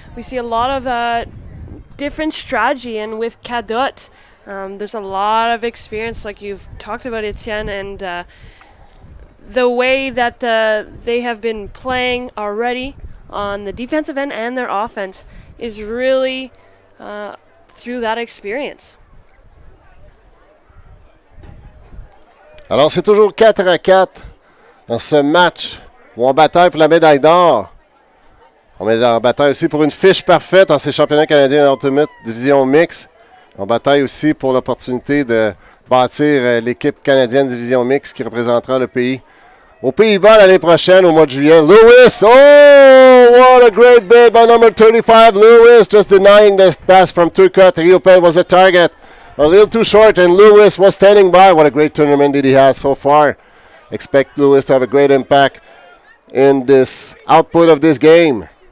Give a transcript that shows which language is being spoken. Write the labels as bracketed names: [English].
[English] We see a lot of different strategy, and with Cadot, there's a lot of experience, like you've talked about, Etienne, and the way that they have been playing already on the defensive end and their offense is really through that experience. [French] Alors, c'est toujours 4-4 dans ce match où on bataille pour la médaille d'or. On est en bataille aussi pour une fiche parfaite dans ces championnats canadiens Ultimate Division Mix. On bataille aussi pour l'opportunité de bâtir l'équipe canadienne Division Mix qui représentera le pays aux Pays-Bas l'année prochaine, au mois de juillet. [English] Lewis, oh, what a great bid by number 35. Lewis just denying this pass from Turcotte. Riopel was the target. A little too short, and Lewis was standing by. What a great tournament that he has so far. Expect Lewis to have a great impact in this output of this game.